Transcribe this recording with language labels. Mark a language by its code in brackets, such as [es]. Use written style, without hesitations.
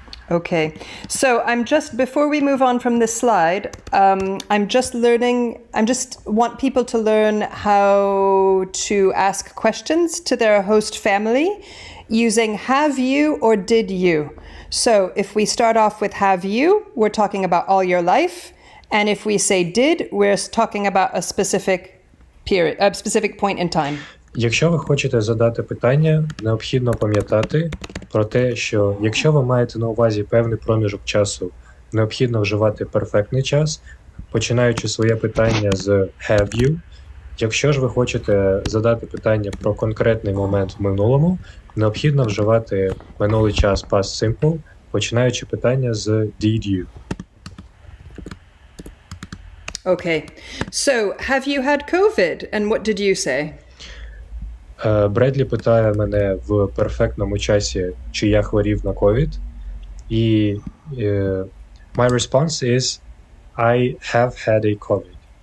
[en] Okay, so before we move on from this slide, I just want people to learn how to ask questions to their host family using have you or did you. So if we start off with have you, we're talking about all your life. And if we say did, we're talking about a specific period, a specific point in time. [uk] Якщо ви хочете задати питання, необхідно пам'ятати про те, що якщо ви маєте на увазі певний проміжок часу, необхідно вживати перфектний час, починаючи своє питання з [en] have you. [uk] Якщо ж ви хочете задати питання про конкретний момент в минулому, необхідно вживати минулий час past simple, починаючи питання з [en] did you. Okay, so have you had COVID and what did you say? [uk] Бредлі питає мене в перфектному часі, чи я хворів на COVID. [en] І my response is I have had a COVID.